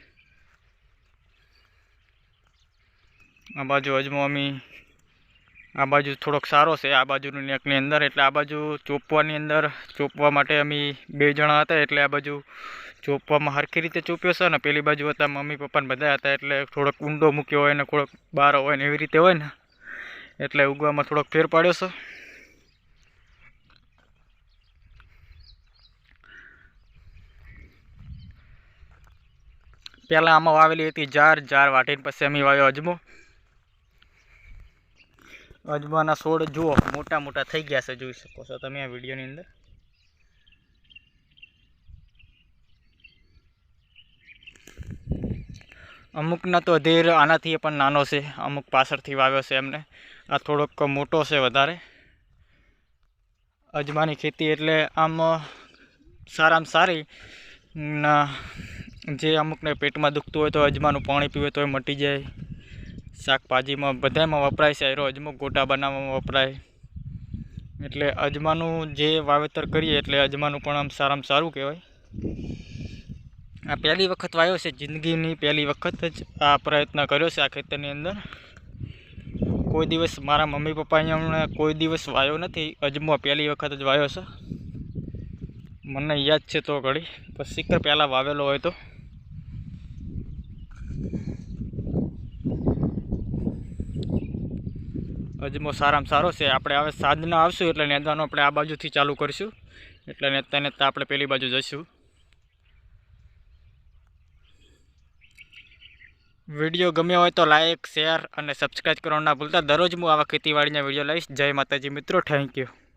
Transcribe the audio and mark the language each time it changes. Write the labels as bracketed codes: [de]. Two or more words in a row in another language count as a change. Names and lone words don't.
[gu] આ બાજુ અજમો અમી આ બાજુ થોડોક સારો છે આ બાજુની નેકની અંદર એટલે આ બાજુ ચોપવાની અંદર ચોપવા માટે અમી 2 જણા હતા એટલે આ બાજુ ચોપવામાં હરખી રીતે ચોપ્યો છે ને પેલી બાજુ હતા મમ્મી પપ્પા ને બધા હતા એટલે થોડોક ઊંડો મૂક્યો હોય ને થોડોક બાર હોય ને એવી રીતે હોય ને એટલે ઉગવામાં થોડોક ફેર પાડ્યો છે। પહેલા આમાં વાવેલી હતી જાર વાટીને પછી અમી વાવ્યો અજમો। અજમાના છોડ જુઓ મોટા મોટા થઈ ગયા છે, જોઈ શકો છો તમે આ વિડિયોની અંદર। અમુકના તો અધેર આનાથી પણ નાનો છે, અમુક પાછળથી વાવ્યો છે એમને। આ થોડોક મોટો છે વધારે. અજમાની ખેતી એટલે આમ સારામાં સારી જે અમુકને પેટમાં દુખતું હોય તો અજમાનું પાણી પીવે તોય મટી જાય। શાકભાજી મેં બધામાં વપરાય છે. એરો અજમો ગોટા બનાવવામાં વપરાય એટલે અજમાનું જે વાવેતર કરીએ એટલે અજમાનું પણ આમ સારામાં સારું કહેવાય। આ પહેલી વખત વાવ્યો છે, જિંદગીની પહેલી વખત જ આ પ્રયત્ન કર્યો છે આ ખેતરની અંદર। કોઈ દિવસ મારા મમ્મી પપ્પા અહીંયા કોઈ દિવસ વાવ્યો નથી અજમો, પહેલી વખત જ વાવ્યો છે। મને યાદ છે તો ઘડી પછી કર પહેલા વાવેલો હોય તો। અજમો સારામાં સારો છે। આપણે હવે સાંજના આવશું એટલે નેદવાનું આપણે આ બાજુથી ચાલુ કરશું એટલે નેદતા નેદતા આપણે પેલી બાજુ જઈશું। વિડીયો ગમ્યો હોય તો લાઇક, શેર અને સબસ્ક્રાઈબ કરવાનું ના ભૂલતા. દરરોજ હું આવા ખેતીવાડીના વિડીયો લઈશ. જય માતાજી મિત્રો, [en] thank you.